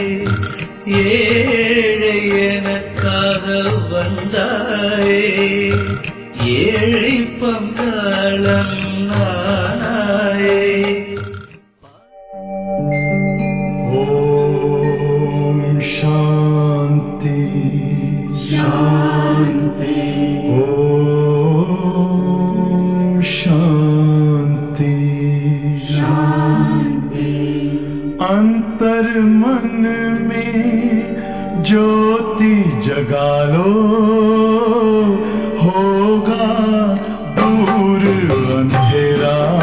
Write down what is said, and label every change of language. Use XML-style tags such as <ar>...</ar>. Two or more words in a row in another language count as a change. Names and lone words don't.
<ta>ஏழை எனக்காக வந்தாயே, ஏழை பங்காளன் நானாயே. ஓம் சாந்தி</ta> <hi>शांति, ओम शांति शांति। अंतर मन में ज्योति जगा लो, होगा दूर अंधेरा।</hi>